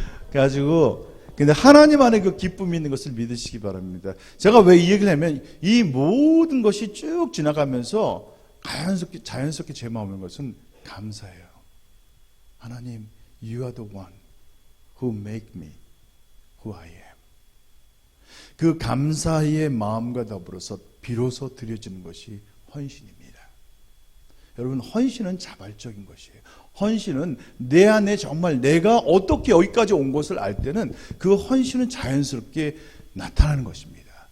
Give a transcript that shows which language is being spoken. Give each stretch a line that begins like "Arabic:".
Korean: 그래가지고 근데 하나님 안에 그 기쁨이 있는 것을 믿으시기 바랍니다. 제가 왜 이 얘기를 하면 이 모든 것이 쭉 지나가면서 자연스럽게 제 마음에 오는 것은 감사해요. 하나님,
English: You are the one who make me who I am.
Korean: 그 감사의 마음과 더불어서 비로소 드려지는 것이 헌신입니다. 여러분, 헌신은 자발적인 것이에요. 헌신은 내 안에 정말 내가 어떻게 여기까지 온 것을 알 때는 그 헌신은 자연스럽게 나타나는 것입니다.